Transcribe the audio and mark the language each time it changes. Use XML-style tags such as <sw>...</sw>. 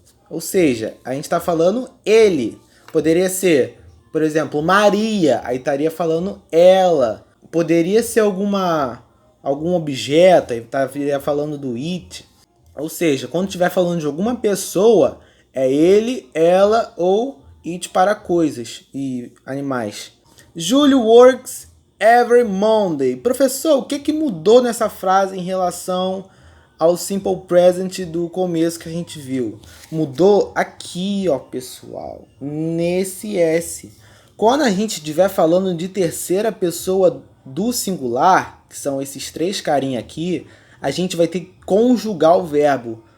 <pt>Ou seja, a gente está falando ele. Poderia ser, por exemplo, Maria. Aí estaria falando ela. Poderia ser algum objeto. Aí estaria falando do it. Ou seja, quando estiver falando de alguma pessoa, é ele, ela ou it para coisas e animais.</pt> <en>Júlio works every Monday.</en> <pt>Professor, o que mudou nessa frase em relação ao simple present do começo que a gente viu? Mudou aqui, ó, pessoal, nesse S. Quando a gente estiver falando de terceira pessoa do singular, que são esses três carinha aqui, a gente vai ter que conjugar o verbo.</pt>